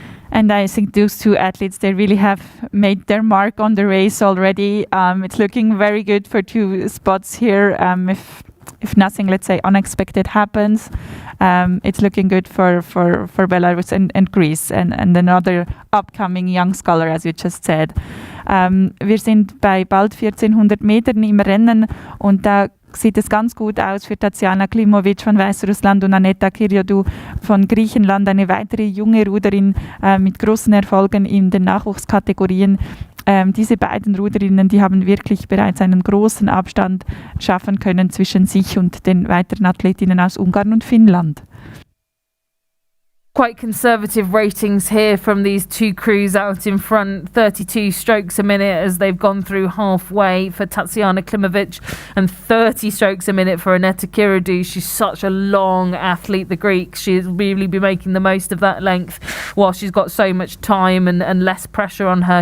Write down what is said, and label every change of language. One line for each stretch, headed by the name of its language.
English: And I think those two athletes, they really have made their mark on the race already. It's looking very good for two spots here. If nothing, let's say, unexpected happens, it's looking good for Belarus and Greece and another upcoming young scholar, as you just said.
German: Wir sind bei bald 1400 Metern im Rennen und da sieht es ganz gut aus für Tatjana Klimovic von Weißrussland und Annetta Kiradu von Griechenland, eine weitere junge Ruderin mit großen Erfolgen in den Nachwuchskategorien. Diese beiden Ruderinnen, die haben wirklich bereits einen großen Abstand schaffen können zwischen sich und den weiteren Athletinnen aus Ungarn und Finnland.
English: Quite conservative ratings here from these two crews out in front, 32 strokes a minute as they've gone through halfway for Tatjana Klimovic and 30 strokes a minute for Annetta Kiradu. She's such a long athlete, the Greek. She'll really be making the most of that length while she's got so much time and less pressure on her.